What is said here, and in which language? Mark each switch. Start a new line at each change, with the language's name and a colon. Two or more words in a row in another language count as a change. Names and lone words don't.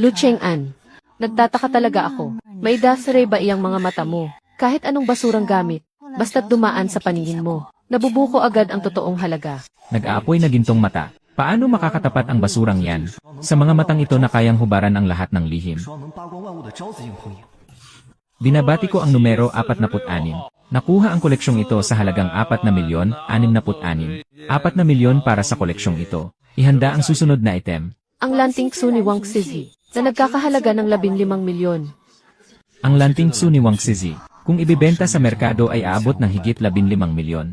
Filipino: Lu Cheng'an, nagtataka talaga ako. May dasre ba iyang mga mata mo? Kahit anong basurang gamit, basta't dumaan sa paningin mo, nabubuko agad ang totoong halaga. Nag-aapoy na gintong mata. Paano makakatapat ang basurang yan? Sa mga matang ito na kayang hubaran ang lahat ng lihim.
Chinese: 双能扒光万物的招子硬碰硬。
Filipino: Binabati ko ang numero 46. Nakuha ang koleksyong ito sa halagang 4,066,000. 4 na milyon para sa koleksyong ito. Ihanda ang susunod na item. Ang lanting Su ni Wang Xizi, na nagkakahalaga ng 15 milyon. Ang lanting Su ni Wang Xizi, kung ibibenta sa merkado ay aabot ng higit 15 milyon.